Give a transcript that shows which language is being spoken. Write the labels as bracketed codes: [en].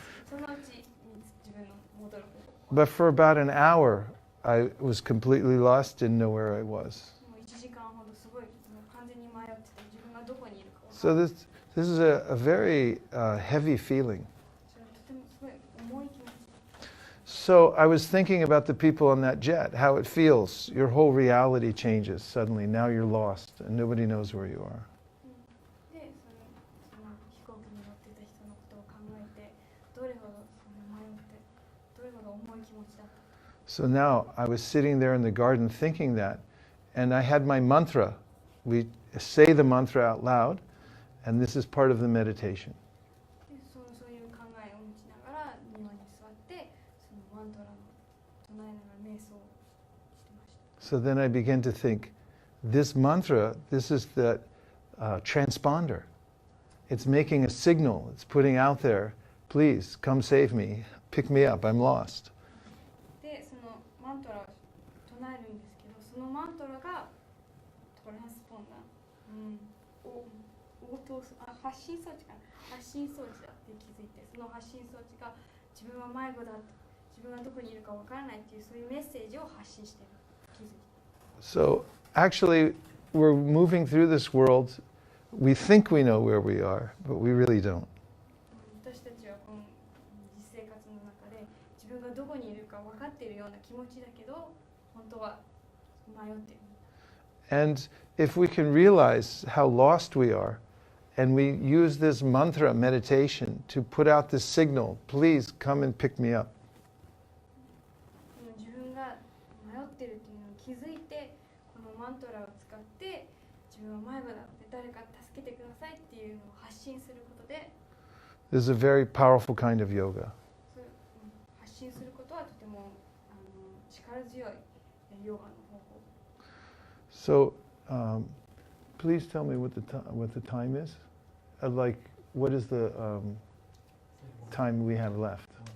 [ja] そのうち自分の戻る方法。 [en] But for about an hour, I was completely lost, didn't know where I was. [ja] もう1時間ほどすごいもう完全に迷ってて自分がどこにいるか分からない。 [en] this is a very heavy feeling. [ja] それはとてもすごい重い気持ち。 [en] So I was thinking about the people on that jet, how it feels. Your whole reality changes suddenly. Now you're lost and nobody knows where you are. [ja] でその飛行機に乗ってた人のことを考えてどれほど迷ってどれほど重い気持ちだったか。 [en] So now I was sitting there in the garden thinking that, and I had my mantra. We say the mantra out loud, and this is part of the meditation. [ja] でそういう考えを持ちながら庭に座ってそのマントラを唱えながら瞑想をしてました。 [en] So then I began to think, this mantra, this is the transponder. It's making a signal. It's putting out there, please come save me, pick me up, I'm lost. [ja] でそのマントラを唱えるんですけどそのマントラがトランスポンダー、応答す発信装置かな発信装置だって気づいてその発信装置が自分は迷子だ自分はどこにいるかわからないっていうそういうメッセージを発信してる気づいて。 [en] So actually, we're moving through this world. We think we know where we are, but we really don't. [ja] 私たちはこの実生活の中で自分がどこにいるか分かっているような気持ちだけど本当は迷っている。 [en] And if we can realize how lost we are, and we use this mantra meditation to put out this signal, please come and pick me up. [ja] 自分が迷っているというのに気づいてこのマントラを使って自分は迷子だって誰か助けてくださいっていうのを発信することで [en] This is a very powerful kind of yoga. [ja] そう発信することはとても力強いヨガの方法。 [en] So, please tell me what the time is. Like, what is the time we have left?